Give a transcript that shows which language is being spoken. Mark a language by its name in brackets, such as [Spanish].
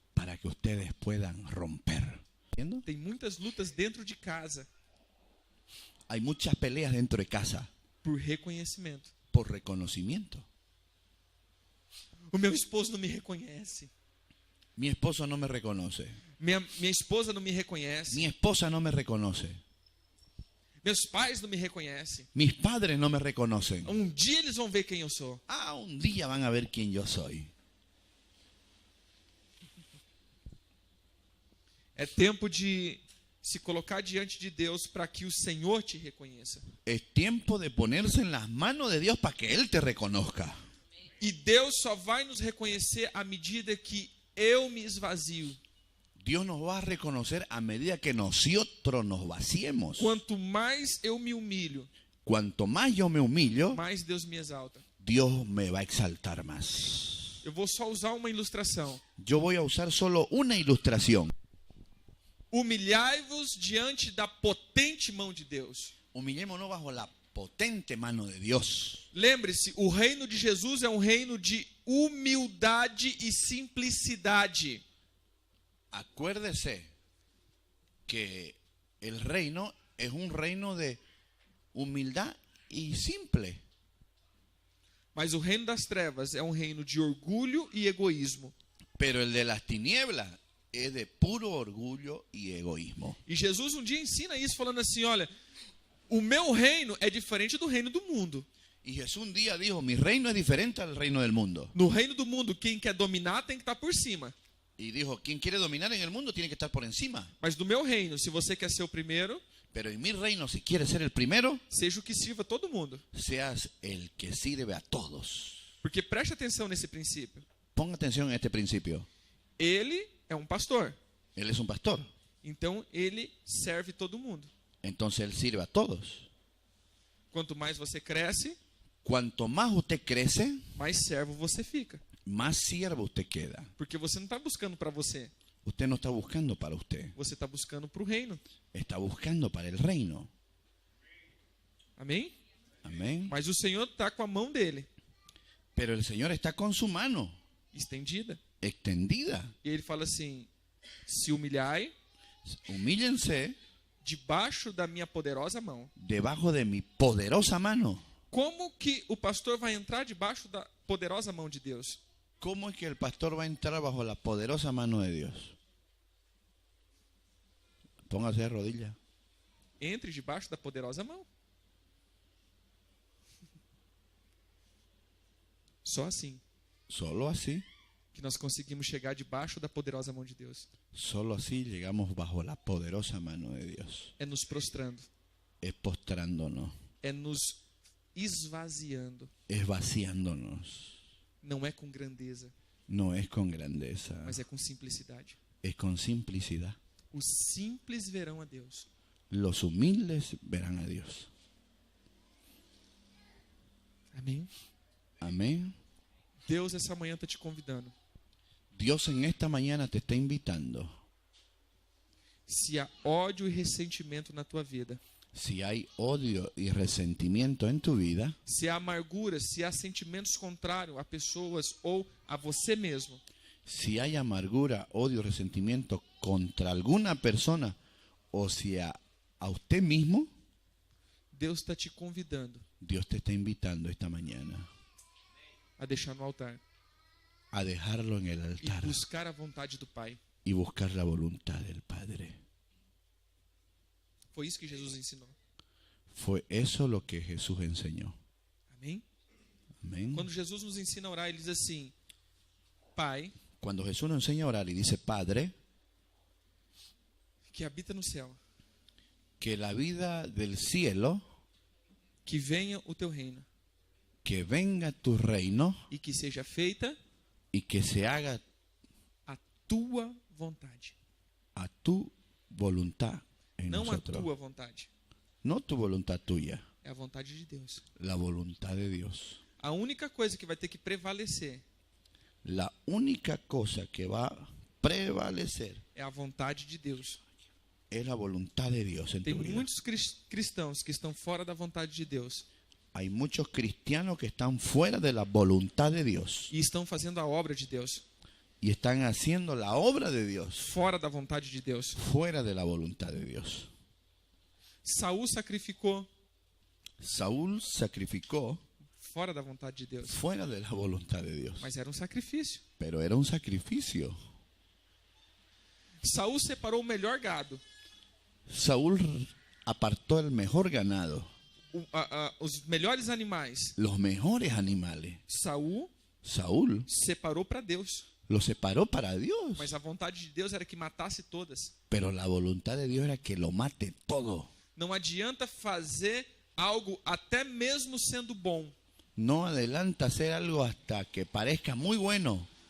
[Spanish] para que ustedes puedan romper. ¿Entiendo? [Portuguese] Tem muitas lutas dentro de casa [Spanish] Hay muchas peleas dentro de casa [Portuguese] por reconhecimento. [Spanish] por reconocimiento. [Portuguese] O meu esposo não me reconhece. [Spanish] Mi esposo no me reconoce. [Portuguese] Minha esposa não me reconhece. [Spanish] Mi esposa no me reconoce. [Portuguese] Meus pais não me reconhecem. [Spanish] Mis padres no me reconocen. [Portuguese] Um dia eles vão ver quem eu sou. [Spanish] Ah, un día van a ver quién yo soy. [Portuguese] É tempo de se colocar diante de Deus para que o Senhor te reconheça. [Spanish] Es tiempo de ponerse en las manos de Dios para que Él te reconozca. [Portuguese] E Deus só vai nos reconhecer à medida que eu me esvazio. [Spanish] Dios nos va a reconocer a medida que nosotros nos vaciemos. [Portuguese] Quanto mais eu me humilho, [Spanish] Cuanto más yo me humillo, [Portuguese] mais Deus me exalta. [Spanish] Dios me va a exaltar más. [Portuguese] Eu vou só usar uma ilustração. [Spanish] Yo voy a usar solo una ilustración. [Portuguese] Humilhai-vos diante da potente mão de Deus. [Spanish] Humillémonos bajo la potente mano de Dios. [Portuguese] Lembre-se, o reino de Jesus é um reino de humildade e simplicidade. [Spanish] Acuérdese que el reino es un reino de humildad y simple. [Portuguese] Mas o reino das trevas é um reino de orgulho e egoísmo. [Spanish] Pero el de las tinieblas es de puro orgullo y egoísmo. [Portuguese] E Jesus um dia ensina isso falando assim, olha, o meu reino é diferente do reino do mundo. [Spanish] Y Jesús un día dijo, mi reino es diferente al reino del mundo. [Portuguese] No reino do mundo, quem quer dominar tem que estar por cima. [Spanish] Y dijo, quien quiere dominar en el mundo tiene que estar por encima. [Portuguese] Mas no meu reino, se você quer ser o primeiro, [Spanish] Pero en mi reino, si quieres ser el primero, [Portuguese] seja o que sirva todo mundo. [Spanish] seas el que sirve a todos. [Portuguese] Porque preste atenção nesse princípio. [Spanish] Ponga atención en este principio. [Portuguese] Ele é um pastor. [Spanish] Él es un pastor. [Portuguese] Então ele serve todo mundo. [Spanish] Entonces él sirve a todos. [Portuguese] Quanto mais você cresce, [Spanish] Cuanto más usted crece, [Portuguese] mais servo você fica. [Spanish] más siervo usted queda. [Portuguese] Porque você não está buscando para você. [Spanish] Usted no está buscando para usted. [Portuguese] Você está buscando para o reino. [Spanish] Está buscando para el reino. [Portuguese] Amém? [Spanish] Amén. [Portuguese] Mas o Senhor está com a mão dele [Spanish] Pero el Señor está con su mano [Portuguese] estendida. [Spanish] extendida. [Portuguese] E ele fala assim, se humilhai [Spanish] Humíllense [Portuguese] debaixo da minha poderosa mão. [Spanish] debajo de mi poderosa mano. [Portuguese] Como que o pastor vai entrar debaixo da poderosa mão de Deus? [Spanish] ¿Cómo es que el pastor va a entrar bajo la poderosa mano de Dios? Póngase de rodillas. [Portuguese] Entre debaixo da poderosa mão. Só assim [Spanish] Solo así, [Portuguese] que nós conseguimos chegar debaixo da poderosa mão de Deus. [Spanish] solo así llegamos bajo la poderosa mano de Dios. [Portuguese] É nos prostrando, [Spanish] Es postrándonos, [Portuguese] é nos esvaziando. [Spanish] es vaciándonos. [Portuguese] Não é com grandeza, [Spanish] No es con grandeza, [Portuguese] mas é com simplicidade. [Spanish] es con simplicidad. [Portuguese] Os simples verão a Deus. [Spanish] Los humildes verán a Dios. [Portuguese] Amém? [Spanish] Amén. [Portuguese] Deus essa manhã está te convidando. [Spanish] Dios en esta mañana te está invitando. [Portuguese] Se há ódio e ressentimento na tua vida, [Spanish] Si hay odio y resentimiento en tu vida, [Portuguese] se há amargura, se há sentimentos contrários a pessoas ou a você mesmo, [Spanish] si hay amargura, odio, resentimiento contra alguna persona o si a usted mismo, [Portuguese] Deus está te convidando [Spanish] Dios te está invitando esta mañana [Portuguese] a deixar no altar [Spanish] a dejarlo en el [Portuguese] e [Spanish] altar [Portuguese] buscar a vontade do Pai. [Spanish] y buscar la voluntad del Padre. [Portuguese] Foi isso que Jesus ensinou. [Spanish] Fue eso lo que Jesús enseñó. [Portuguese] Amém? [Spanish] Amén. [Portuguese] Quando Jesus nos ensina a orar, ele diz assim: Pai, [Spanish] Cuando Jesús nos enseña a orar y dice, Padre, [Portuguese] que habita no céu, [Spanish] que la vida del cielo, [Portuguese] que venha o teu reino [Spanish] que venga tu reino [Portuguese] e que seja feita [Spanish] y que se haga [Portuguese] a tua vontade. [Spanish] a tu voluntad en [Portuguese] Não a [Spanish] nosotros. [Portuguese] tua vontade, [Spanish] No tu voluntad tuya, [Portuguese] é a vontade de Deus. [Spanish] la voluntad de Dios. [Portuguese] A única coisa que vai ter que prevalecer [Spanish] La única cosa que va a prevalecer [Portuguese] é a vontade de Deus. [Spanish] es la voluntad de Dios en [Portuguese] Tem [Spanish] tu vida. [Portuguese] muitos cristãos que estão fora da vontade de Deus [Spanish] Hay muchos cristianos que están fuera de la voluntad de Dios [Portuguese] e estão fazendo a obra de Deus [Spanish] y están haciendo la obra de Dios [Portuguese] fora da vontade de Deus. [Spanish] fuera de la voluntad de Dios. [Portuguese] Saul sacrificou [Spanish] Saúl sacrificó [Portuguese] fora da vontade de Deus. [Spanish] fuera de la voluntad de Dios. [Portuguese] Mas era um sacrifício. [Spanish] Pero era un sacrificio. [Portuguese] Saul separou o melhor gado, [Spanish] Saúl apartó el mejor ganado, [Portuguese] os melhores animais. [Spanish] los mejores animales. [Portuguese] Saul [Spanish] Saúl [Portuguese] separou para Deus. [Spanish] los separó para Dios. [Portuguese] Mas a vontade de Deus era que matasse todas. [Spanish] Pero la voluntad de Dios era que lo mate todo. [Portuguese] Não adianta fazer algo até mesmo sendo bom, [Spanish] No adelanta hacer algo hasta que parezca muy bueno,